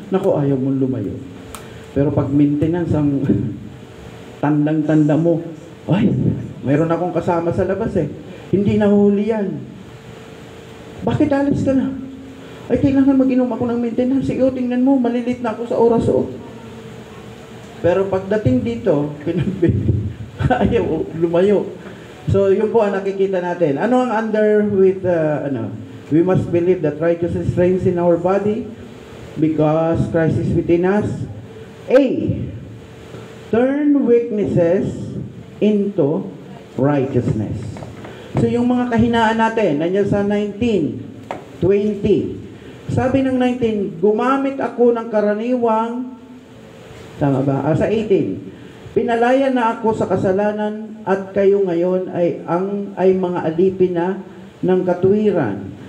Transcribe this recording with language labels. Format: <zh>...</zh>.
<tl>Naku, ayaw mong lumayo. Pero pag maintenance, ang tandang-tanda mo, ay, mayroon akong kasama sa labas eh. Hindi nahuli yan. Bakit alis ka na? Ay, kailangan mag-inom ako ng maintenance. Sige, tingnan mo, malilit na ako sa oras o. Pero pagdating dito, ayaw lumayo. So, yun po ang nakikita natin. Ano ang</tl> <en>under with, we must believe that righteousness reigns in our body because Christ is within us. A, turn weaknesses into righteousness.</en> <tl>So, yung mga kahinaan natin, nandiyan sa 19, 20. Sabi ng 19, gumamit ako ng karaniwang, tama ba? Sa 18, pinalaya na ako sa kasalanan at kayo ngayon ay mga alipin na ng katuwiran.</tl>